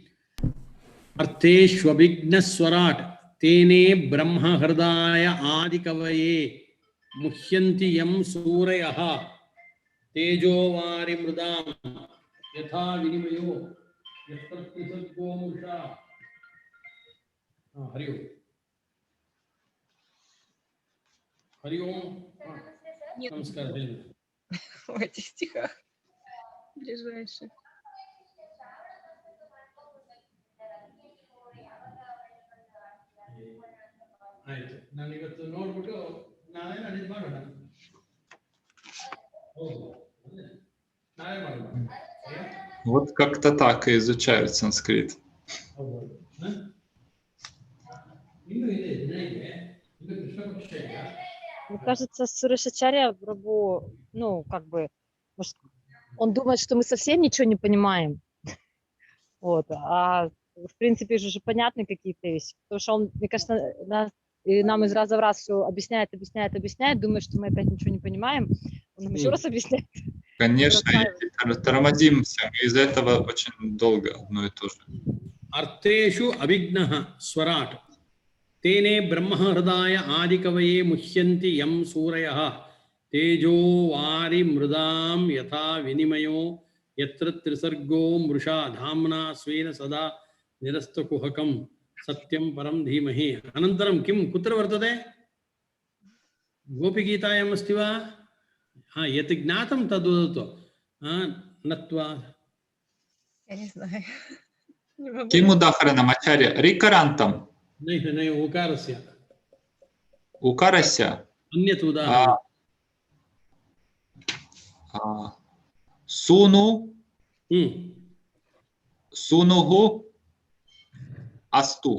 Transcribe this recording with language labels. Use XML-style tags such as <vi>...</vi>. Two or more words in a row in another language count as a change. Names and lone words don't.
<sa>अर्थेष्वभिज्ञस्वराट् तेने ब्रह्महृदाय आदिकवये मुह्यन्ति यं सूरयः तेजोवारिमृदां यथा विनिमयो यत्र त्रिसर्गो मृषा। हरि ओम। हरि ओम। नमस्कार।</sa> <ru>В этих стихах ближайших.</ru> <kn>ಆಯ್ತು, ನಾನು ಇವತ್ತು ನೋಡ್ಬಿಟ್ಟು ನಾಳೆ ನಾಡಿದ್ದು ಮಾಡೋಣ. ನಾಳೆ ಮಾಡೋಣ.</kn> <ru>Вот как-то так и изучают санскрит.</ru> <kn>ಇನ್ನು ಇದೆ, ದಿನ ಇದೆ. ಇನ್ನು ಕೃಷ್ಣ ಪಕ್ಷ ಇದೆ.</kn> <ru>Мне кажется, Сурашачарья Прабху, ну, как бы, может, он думает, что мы совсем ничего не понимаем. Вот. А в принципе же понятны какие-то вещи. Потому что он, мне кажется, нам из раза в раз все объясняет, думает, что мы опять ничего не понимаем. Он нам еще раз объясняет. Конечно, и тормозимся. Из-за этого очень долго одно и то же.</ru> <sa>अर्थेषु अभिज्ञः स्वराट् तेने ब्रह्महृदाय आदिकवये मुह्यन्ति यं सूरयः तेजो वारिमृदां यथा विनिमयो यत्र त्रिसर्गो मृषा धाम्ना स्वेन सदा निरस्तकुहकं सत्यं परं धीमहि। अनन्तरं किं कुत्र वर्तते? गोपीगीतायाम् अस्ति वा? यत् ज्ञातं तद् वदतु। नत्वा</sa> <ru>Я не знаю. Не могу.</ru> <sa>किम् उदाहरणम् आचार्य? Рикарантам. नैव उकारस्य Укарася. अन्यत् उदाहरणं। Суну. सूनुः। अस्तु.</sa>